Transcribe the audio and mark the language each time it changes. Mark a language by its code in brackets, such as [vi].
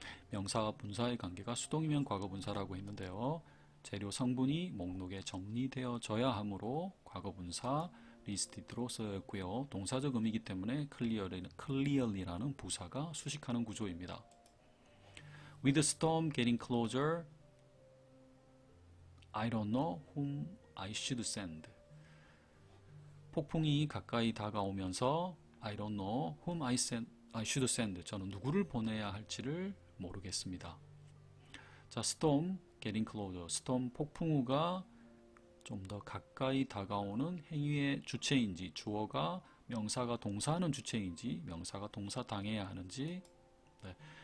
[ko] 명사와 분사의 관계가 수동이면 과거분사라고 했는데요. 재료 성분이 목록에 정리되어져야 하므로 과거분사 리스티드로 쓰였고요. 동사적 의미이기 때문에 clearly라는 부사가 수식하는 구조입니다. [en] With the storm getting closer, I don't know whom I should send. [ko] 폭풍이 가까이 다가오면서 [en] I don't know whom I should send. [ko] 저는 누구를 보내야 할지를 모르겠습니다. [en] 자, storm getting closer. [ko] storm 폭풍우가 좀 더 가까이 다가오는 행위의 주체인지, 주어가 명사가 동사하는 주체인지, 명사가 동사 당해야 하는지, 네.